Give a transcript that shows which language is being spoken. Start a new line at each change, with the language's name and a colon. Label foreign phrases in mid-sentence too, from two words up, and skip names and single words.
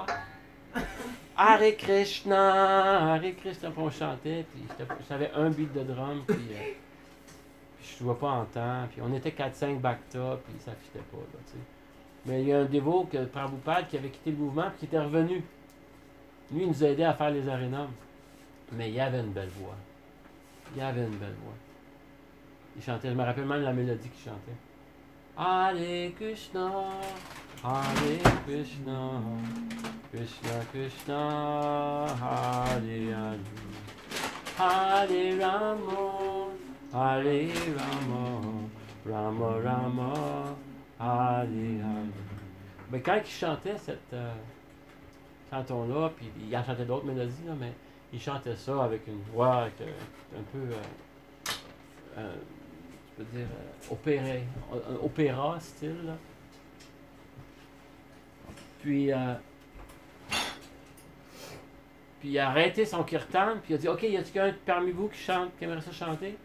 Sanskrit: हरे कृष्ण,
French: puis on chantait, puis j'avais un beat de drum, puis je jouais pas en temps, puis on était 4-5 Bhakta, puis ça fitait pas, là, tu sais. Mais il y a un dévot, Prabhupada, qui avait quitté le mouvement, puis qui était revenu. Lui, il nous a aidés à faire les Arénums. Mais il avait une belle voix. Il avait une belle voix. Il chantait, je me rappelle même la mélodie qu'il chantait.
Sanskrit: हरे कृष्ण हरे कृष्ण कृष्ण कृष्ण हरे हरे हरे राम हरे राम राम राम हरे हरे.
French: Mais quand il chantait cette chanson-là, puis il en chantait d'autres mélodies, là, mais il chantait ça avec une voix un peu, je peux dire, opéra style. Là. Puis il a arrêté son kirtan, puis il a dit, OK, y a-t-il quelqu'un parmi vous qui aimerait ça chanter?